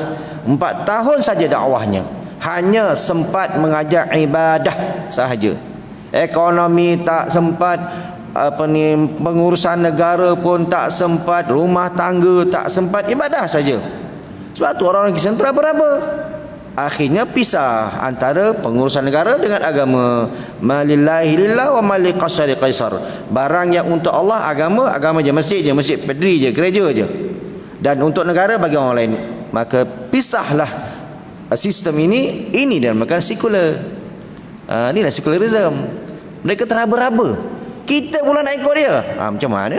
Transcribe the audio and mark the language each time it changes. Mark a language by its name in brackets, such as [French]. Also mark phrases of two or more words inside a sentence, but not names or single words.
[Malay] 4 tahun saja dakwahnya, hanya sempat mengajar ibadah sahaja. Ekonomi tak sempat, pengurusan negara pun tak sempat, rumah tangga tak sempat, ibadah saja. Sebab tu orang-orang Kristian teraba-raba. Akhirnya pisah antara pengurusan negara dengan agama. [Arabic] مالله لله و مال قيصر قيصر. [Malay] Barang yang untuk Allah, agama je, masjid je, masjid pedri je, gereja je. Dan untuk negara bagi orang lain. Maka pisahlah sistem ini dinamakan sekular. Inilah secularism. Mereka teraba-raba. Kita pula nak ikut dia. Macam mana?